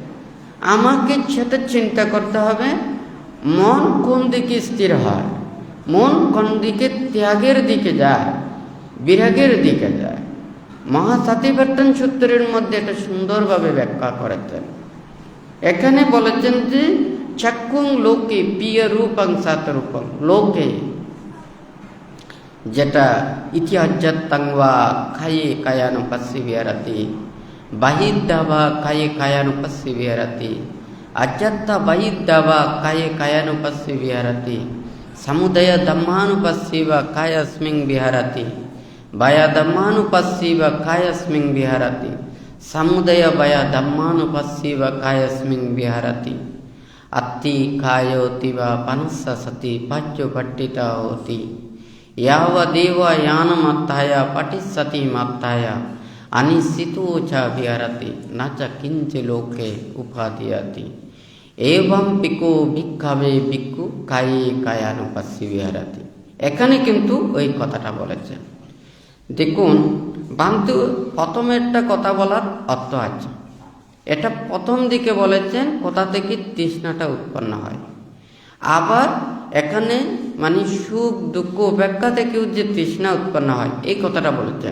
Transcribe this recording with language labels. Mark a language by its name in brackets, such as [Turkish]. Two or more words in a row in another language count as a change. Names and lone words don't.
[Bangla] আমাকে সেটা চিন্তা করতে হবে মন কোন দিকে স্থির হয়, মন কোন দিকে ত্যাগের দিকে যায়, বিরাগের দিকে যায়। মহাসাতিপাট্টান সূত্রের মধ্যে এটা সুন্দরভাবে ব্যাখ্যা করেছেন। এখানে বলেছেন যে [Pali] চক্ষুং লোকে প্রিয় রূপং সাতরূপং লোকে, যেটা ইতিহাজ্জাত্তাংবা খায়ে কায়ানুপাস্যি বিহারাতি, বাহিদ্দাবা খায়ে কায়ানুপাস্যি বিহারাতি, আজ্জাত্তা বাহিদ্দাবা খায়ে কায়ানুপাস্যি বিহারাতি, সমুদয় ধম্মানুপাস্যিব কায়াস্মিং বিহারাতি, বায়া ধম্মানুপাস্যিব কায়াস্মিং বিহারাতি, সমুদয় বায়া ধম্মানুপাস্যিব কায়াস্মিং বিহারাতি, আত্তি কায়োতি বা পানস্য সতি পাচ্য পট্টিতা হতি, यावदेव यानमत्थाय पठिस्सति मत्थाय अनिश्चितो च विहरति न च किंच लोके उपादीयति एवं पिको भिक्षावे भिक्षु काये कायानुपस्सि विहरति। [Bangla] এখানে কিন্তু ওই কথাটা বলেছেন। দেখুন বান্তু প্রথমেরটা কথা বলার অর্থ আছে, এটা প্রথম দিকে বলেছেন কোথা থেকে তৃষ্ণাটা উৎপন্ন হয়। আবার এখানে মানে সুখ দুঃখ উপেক্ষা থেকেও যে তৃষ্ণা উৎপন্ন হয় এই কথাটা বলেছেন।